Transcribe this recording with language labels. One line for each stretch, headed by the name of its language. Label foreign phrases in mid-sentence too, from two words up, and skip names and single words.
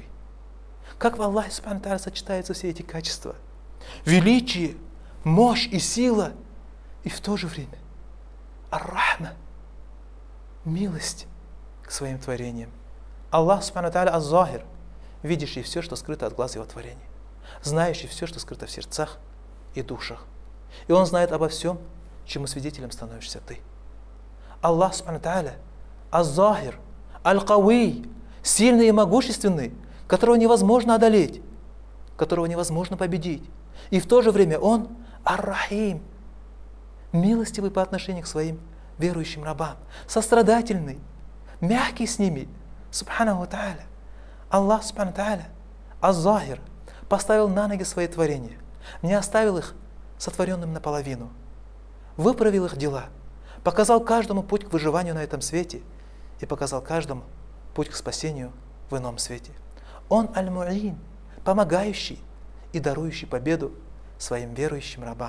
Russian: Как в Аллахе
Arabic: سبحانه وتعالى
Russian: сочетаются все эти качества: величие, мощь и сила, и в то же время ар-рахма, милость к своим творениям. Аллах
Arabic: سبحانه وتعالى
Russian: аз-Захир, видящий все, что скрыто от глаз Его творения, знающий все, что скрыто в сердцах и душах. И Он знает обо всем, чему свидетелем становишься ты.
Arabic: الله سبحانه وتعالى الظاهر,
Russian: аль-Кауи, сильный и могущественный, которого невозможно одолеть, которого невозможно победить. И в то же время Он ар-Рахим, милостивый по отношению к своим верующим рабам, сострадательный, мягкий с ними.
Arabic: سبحانه وتعالى.
Russian: Аллах
Arabic: سبحانه وتعالى
Russian: аз-Захир поставил на ноги свои творения, не оставил их сотворенным наполовину, выправил их дела, показал каждому путь к выживанию на этом свете и показал каждому путь к спасению в ином свете. Он аль-Му'ин, помогающий и дарующий победу своим верующим рабам.